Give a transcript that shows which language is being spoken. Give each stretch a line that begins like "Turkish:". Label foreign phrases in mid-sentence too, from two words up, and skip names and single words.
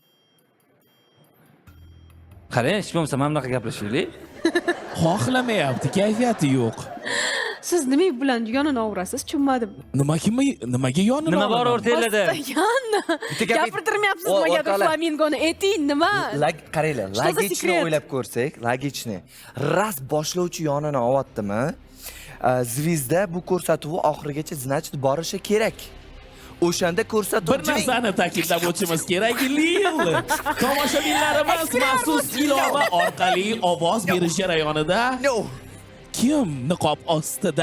Uzbek: Qarang, hech bo'lmasa mana bunaqa gaplashaylik. Xohlamayapti, kayfiyati yo'q. Siz nima bilan yonini ovurasiz? Tushunmadim. Nimaga yonini Nima bor olaman? o'rtalarda? Gapirtirmayapsiz nimagadir Flamingoni. Ayting, nima? Qaranglar,
Russian: Что за
Uzbek: lagichni
Russian: секрет?
Uzbek: o'ylab ko'rsak, lagichni. Ras boshlovchi yonini olyaptimi? Zvizda bu ko'rsatuv oxirigacha значит borishi kerak. O'shanda ko'rsatuv Bir narsani ta'kidlab o'tishimiz kerak, Lil. Tomoshabinlarimiz maxsus ilova orqali ovoz berish jarayonida kim niqob ostida?